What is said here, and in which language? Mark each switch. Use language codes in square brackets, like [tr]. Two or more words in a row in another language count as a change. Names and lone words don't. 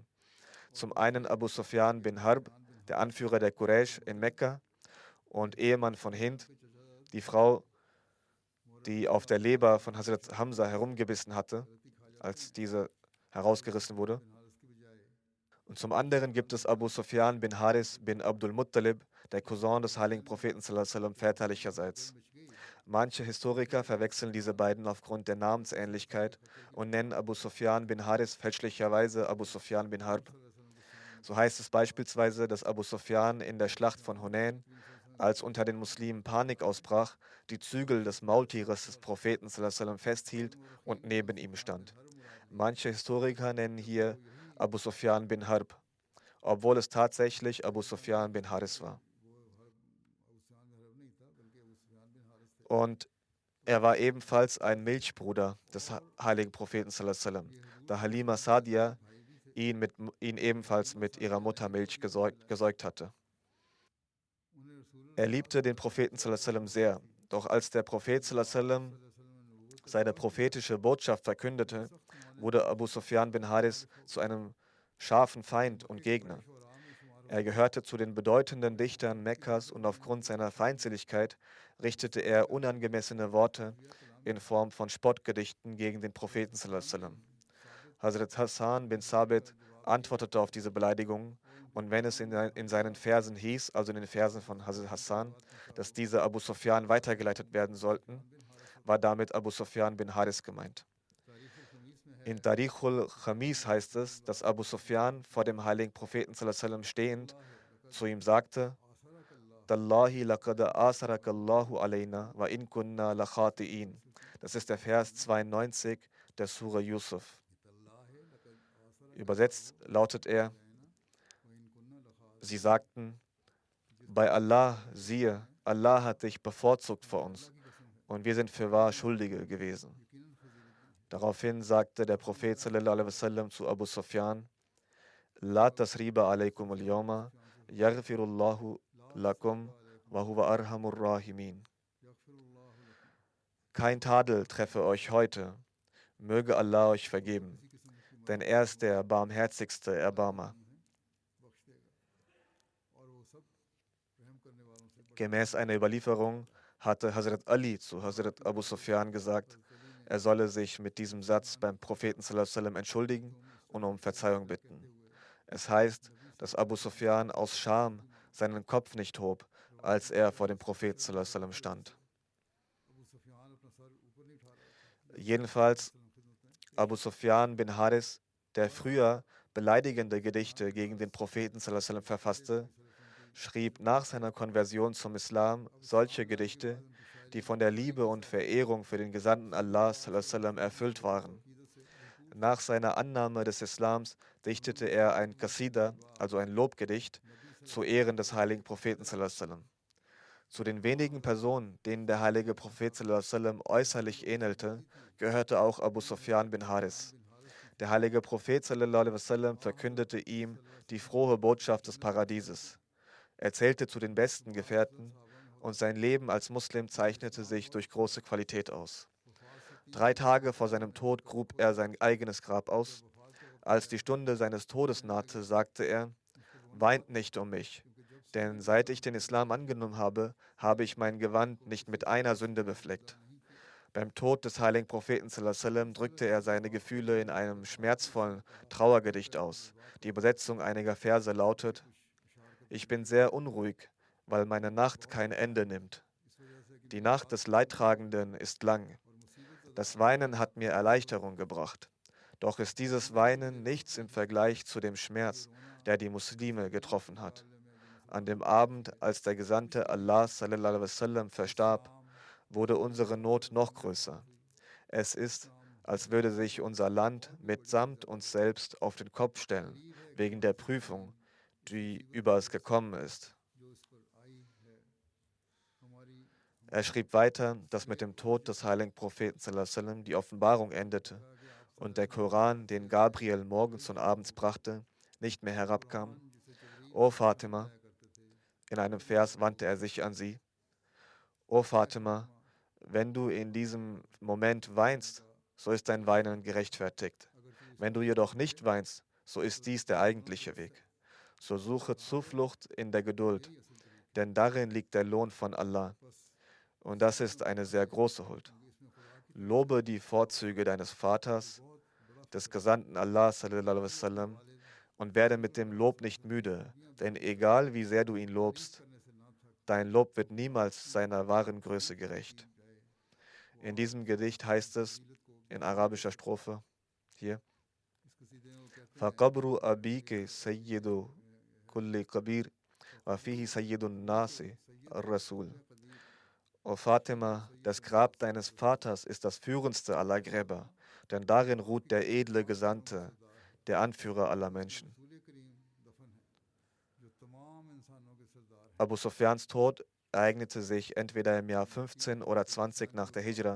[de] Zum einen Abu Sufyan bin Harb, der Anführer der Quraysh in Mekka und Ehemann von Hind, die Frau, die auf der Leber von Hazrat Hamza herumgebissen hatte, als diese herausgerissen wurde. Und zum anderen gibt es Abu Sufyan bin Haris bin Abdul Muttalib, der Cousin des heiligen Propheten [ar] صلى الله عليه وسلم [de] väterlicherseits. Manche Historiker verwechseln diese beiden aufgrund der Namensähnlichkeit und nennen Abu Sufyan bin Haris fälschlicherweise Abu Sufyan bin Harb. So heißt es beispielsweise, dass Abu Sufyan in der Schlacht von Hunain, als unter den Muslimen Panik ausbrach, die Zügel des Maultieres des Propheten [ar] صلى الله عليه وسلم [de] festhielt und neben ihm stand. Manche Historiker nennen hier Abu Sufyan bin Harb, obwohl es tatsächlich Abu Sufyan bin Haris war. Und er war ebenfalls ein Milchbruder des heiligen Propheten [ar] صلى الله عليه وسلم, [de] da Halima Sadia ihn ebenfalls mit ihrer Muttermilch gesäugt hatte. Er liebte den Propheten [ar] صلى الله عليه وسلم [de] sehr, doch als der Prophet [ar] صلى الله عليه وسلم [de] seine prophetische Botschaft verkündete, wurde Abu Sufyan bin Haris zu einem scharfen Feind und Gegner. Er gehörte zu den bedeutenden Dichtern Mekkas und aufgrund seiner Feindseligkeit richtete er unangemessene Worte in Form von Spottgedichten gegen den Propheten [ar] صلى الله عليه وسلم. [de] Hazrat Hassan bin Sabit antwortete auf diese Beleidigungen, und wenn es in seinen Versen hieß, also in den Versen von Hazrat Hassan, dass diese Abu Sufyan weitergeleitet werden sollten, war damit Abu Sufyan bin Haris gemeint. In Tarikhul Khamis heißt es, dass Abu Sufyan vor dem heiligen Propheten [ar] صلى الله عليه وسلم [de] stehend zu ihm sagte: [ar] تالله لقد آثرك الله علينا وإن كنا لخاطئين. [de] Das ist der Vers 92 der Sura Yusuf. Übersetzt lautet er: Sie sagten, bei Allah, siehe, Allah hat dich bevorzugt vor uns und wir sind fürwahr Schuldige gewesen. Daraufhin sagte der Prophet [ar] صلى الله عليه وسلم [de] zu Abu Sufyan: [ar] لا تثريب عليكم اليوم يغفر الله لكم وهو أرحم الراحمين. [de] Kein Tadel treffe euch heute, möge Allah euch vergeben, denn er ist der barmherzigste Erbarmer. Gemäß einer Überlieferung hatte Hazrat Ali zu Hazrat Abu Sufyan gesagt, er solle sich mit diesem Satz beim Propheten [ar] صلى الله عليه وسلم [de] entschuldigen und um Verzeihung bitten. Es heißt, dass Abu Sufyan aus Scham seinen Kopf nicht hob, als er vor dem Propheten [ar] صلى الله عليه وسلم [de] stand. Jedenfalls Abu Sufyan bin Haris, der früher beleidigende Gedichte gegen den Propheten [ar] صلى الله عليه وسلم [de] verfasste, schrieb nach seiner Konversion zum Islam solche Gedichte, die von der Liebe und Verehrung für den Gesandten Allah [ar] صلى الله عليه وسلم [de] erfüllt waren. Nach seiner Annahme des Islams dichtete er ein Qasida, also ein Lobgedicht, zu Ehren des heiligen Propheten [ar] صلى الله عليه وسلم. [de] Zu den wenigen Personen, denen der heilige Prophet [ar] صلى الله عليه وسلم [de] äußerlich ähnelte, gehörte auch Abu Sufyan bin Haris. Der heilige Prophet [ar] صلى الله عليه وسلم [de] verkündete ihm die frohe Botschaft des Paradieses. Er zählte zu den besten Gefährten und sein Leben als Muslim zeichnete sich durch große Qualität aus. 3 Tage vor seinem Tod grub er sein eigenes Grab aus. Als die Stunde seines Todes nahte, sagte er: Weint nicht um mich, denn seit ich den Islam angenommen habe, habe ich mein Gewand nicht mit einer Sünde befleckt. Beim Tod des heiligen Propheten [ar] صلى الله عليه وسلم [de] drückte er seine Gefühle in einem schmerzvollen Trauergedicht aus. Die Übersetzung einiger Verse lautet: Ich bin sehr unruhig, weil meine Nacht kein Ende nimmt. Die Nacht des Leidtragenden ist lang. Das Weinen hat mir Erleichterung gebracht. Doch ist dieses Weinen nichts im Vergleich zu dem Schmerz, der die Muslime getroffen hat. An dem Abend, als der Gesandte Allah [ar] صلى الله عليه وسلم [de] verstarb, wurde unsere Not noch größer. Es ist, als würde sich unser Land mitsamt uns selbst auf den Kopf stellen, wegen der Prüfung, die über es gekommen ist. Er schrieb weiter, dass mit dem Tod des heiligen Propheten [ar] صلى الله عليه وسلم [de] die Offenbarung endete und der Koran, den Gabriel morgens und abends brachte, nicht mehr herabkam. O Fatima, in einem Vers wandte er sich an sie: O Fatima, wenn du in diesem Moment weinst, so ist dein Weinen gerechtfertigt. Wenn du jedoch nicht weinst, so ist dies der eigentliche Weg. So suche Zuflucht in der Geduld, denn darin liegt der Lohn von Allah. Und das ist eine sehr große Huld. Lobe die Vorzüge deines Vaters, des Gesandten Allah [ar] صلى الله عليه وسلم, [de] und werde mit dem Lob nicht müde, denn egal wie sehr du ihn lobst, dein Lob wird niemals seiner wahren Größe gerecht. In diesem Gedicht heißt es in arabischer Strophe hier: [ar] فَقَبْرُ أَبِيكِ سَيِّدُ كُلِّ كَبِيرٍ وَفِيهِ سَيِّدُ النَّاسِ الرَّسُولِ. [de] O Fatima, das Grab deines Vaters ist das führendste aller Gräber, denn darin ruht der edle Gesandte, der Anführer aller Menschen. Abu Sufyans Tod ereignete sich entweder im Jahr 15 oder 20 nach der Hijra.